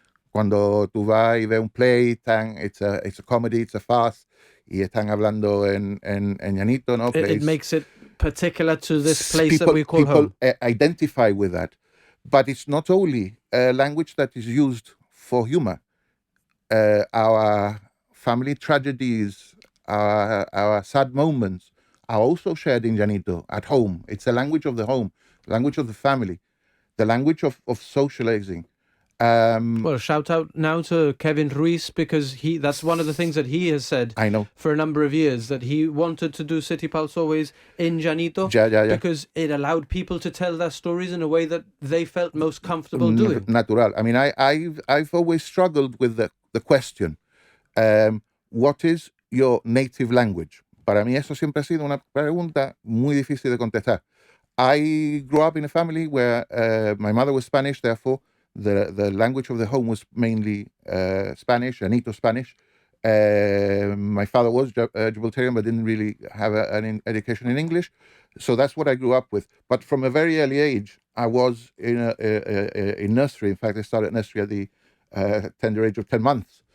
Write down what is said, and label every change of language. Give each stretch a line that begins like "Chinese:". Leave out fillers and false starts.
Spanish: Cuando tú vas y ves un play,
English: it's a comedy, it's a farce,
Spanish: y están hablando en Yanito, ¿no?
English: It makes it particular to this place that we call home. People identify with that. But it's not only a language that is used for humor. Our family tragedies, our sad moments are also shared in Yanito at home. It's a language of the home, language of the family, the language of socializing. Well, shout out now to Kevin Ruiz, because that's one of the things that he has said, I know, for a number of years, that he wanted to do City Pulse always in Yanito, because it allowed people to tell their stories in a way that they felt most comfortable doing. Natural. I mean, I've always struggled with the question, what is your native language?
Spanish: Para mí eso siempre ha sido una pregunta muy difícil de contestar.
English: I grew up in a family where my mother was Spanish, therefore the language of the home was mainly Spanish, Yanito Spanish. My father was Gibraltarian, but didn't really have an education in English. So that's what I grew up with. But from a very early age, I was in nursery. In fact, I started nursery at the tender age of 10 months.